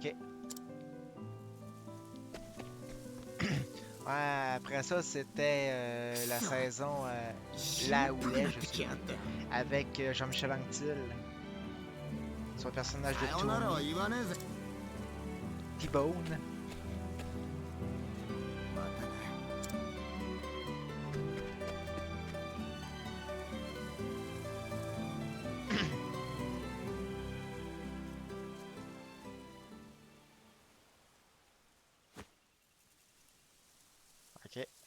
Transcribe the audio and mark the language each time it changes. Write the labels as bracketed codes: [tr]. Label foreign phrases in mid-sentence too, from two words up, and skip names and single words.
[fr] Ok. Ouais, après ça, c'était la saison là où est, je sais plus, avec Jean-Michel Anctil, son personnage de [ja] さよならは言わねえぜ [fr] T-Bone. [ja] まただ [fr] Ok.